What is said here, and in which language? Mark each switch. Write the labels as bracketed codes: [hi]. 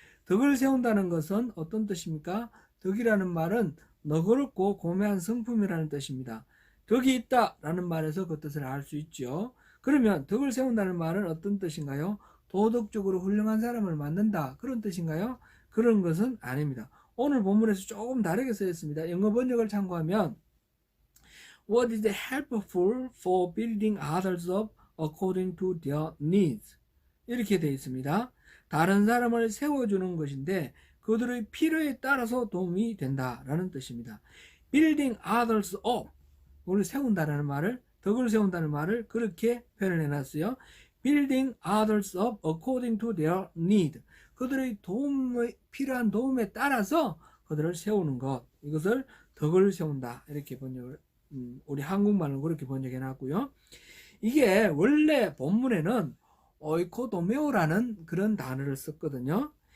[ko] 덕을 세운다는 것은 어떤 뜻입니까? 덕이라는 말은 너그럽고 고매한 성품이라는 뜻입니다. 덕이 있다라는 말에서 그 뜻을 알 수 있죠. 그러면 덕을 세운다는 말은 어떤 뜻인가요? 도덕적으로 훌륭한 사람을 만든다, 그런 뜻인가요? 그런 것은 아닙니다. 오늘 본문에서 조금 다르게 쓰였습니다. 영어 번역을 참고하면 [en] What is helpful for building others up according to their needs? [ko] 이렇게 되어 있습니다. 다른 사람을 세워주는 것인데 그들의 필요에 따라서 도움이 된다라는 뜻입니다. [en] Building others up, [ko] 우리 세운다라는 말을, 덕을 세운다는 말을 그렇게 표현을 해놨어요. [en] Building others up according to their need. [ko] 그들의 필요한 도움에 따라서 그들을 세우는 것, 이것을 덕을 세운다, 이렇게 번역을, 우리 한국말로 그렇게 번역해 놨고요. 이게 원래 본문에는 오이코도메오라는 그런 단어를 썼거든요.